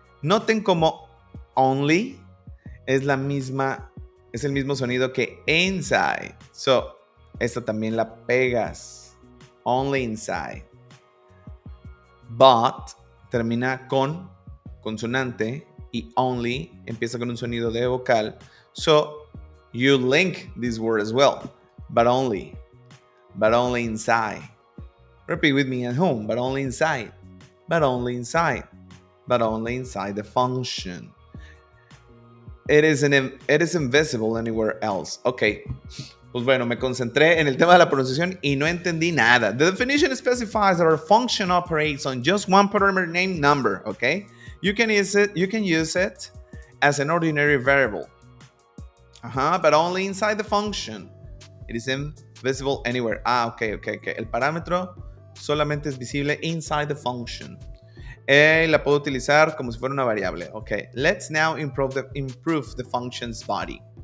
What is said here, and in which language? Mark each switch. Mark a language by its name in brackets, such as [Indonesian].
[Spanish] Noten como only es el mismo sonido que inside. So, esta también la pegas. [English] Only inside. [Spanish] But termina con consonante y only empieza con un sonido de vocal. [English] So, you link this word as well. But only inside. Repeat with me at home. But only inside. But only inside. But only inside the function. It is invisible anywhere else. Ok. [Spanish] Pues bueno, me concentré en el tema de la pronunciación y no entendí nada. [English] The definition specifies that our function operates on just one parameter named number. Okay. You can use it as an ordinary variable. But only inside the function. It is invisible anywhere. [Spanish] Okay. El parámetro solamente es visible [English] inside the function. [Spanish] La puedo utilizar como si fuera una variable. [English] Okay. Let's now improve the function's body.